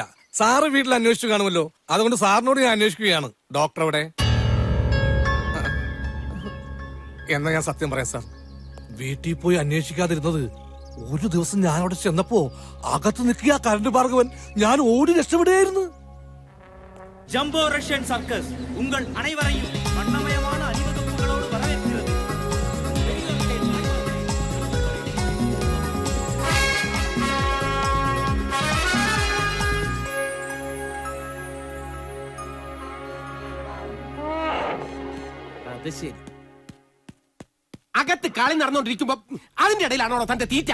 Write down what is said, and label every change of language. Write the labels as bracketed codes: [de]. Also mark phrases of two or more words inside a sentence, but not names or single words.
[ml] സാറ് വീട്ടിൽ അന്വേഷിച്ചു കാണുമല്ലോ, അതുകൊണ്ട് സാറിനോട് ഞാൻ അന്വേഷിക്കുകയാണ്. ഡോക്ടർ എവിടെ? എന്നാ ഞാൻ സത്യം പറയാം സാർ, വീട്ടിൽ പോയി അന്വേഷിക്കാതിരുന്നത് ഒരു ദിവസം ഞാൻ അവിടെ ചെന്നപ്പോ അകത്ത് നിൽക്കുക കരണ്ട് ഭാർഗവൻ, ഞാൻ ഓടി രക്ഷപ്പെടുകയായിരുന്നു. [ta] ஜம்போ ரஷ்யன் சர்க்கஸ் உங்கள் அனைவரையும் வண்ணமயமான அணிவகுப்புகளோடு வரவேற்கிறது. [ml] അത് ശരി. അകത്ത് കളി നടന്നുകൊണ്ടിരിക്കുമ്പോ അതിന്റെ ഇടയിലാണോ തന്റെ തീറ്റ?